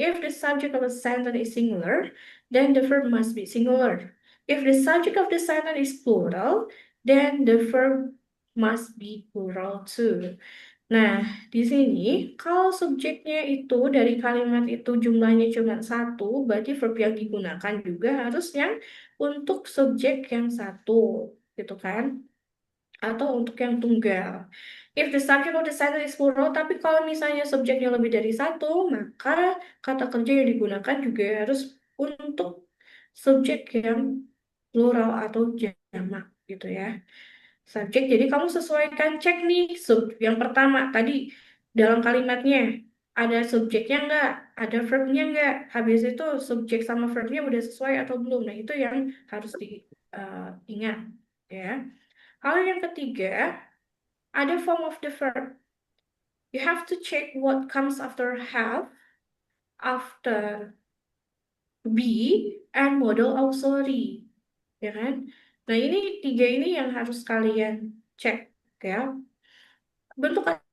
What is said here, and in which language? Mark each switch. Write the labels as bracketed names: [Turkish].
[English] If the subject of a sentence is singular, then the verb must be singular. If the subject of the sentence is plural, then the verb must be plural too. [Indonesian] Nah, di sini kalau subjeknya itu dari kalimat itu jumlahnya cuma satu, berarti verb yang digunakan juga harus yang untuk subjek yang satu, gitu kan? Atau untuk yang tunggal. [English] If the subject of the sentence is plural, [Indonesian] tapi kalau misalnya subjeknya lebih dari satu, maka kata kerja yang digunakan juga harus untuk subjek yang plural atau jamak, gitu ya. Subjek, jadi kamu sesuaikan cek nih yang pertama tadi dalam kalimatnya ada subjeknya nggak, ada verbnya nggak, habis itu subjek sama verbnya udah sesuai atau belum. Nah itu yang harus diingat ya. Hal yang ketiga ada [English] form of the verb. You have to check what comes after have, after be, and model auxiliary, [Indonesian] ya kan? Nah ini tiga ini yang harus kalian cek ya. Bentuk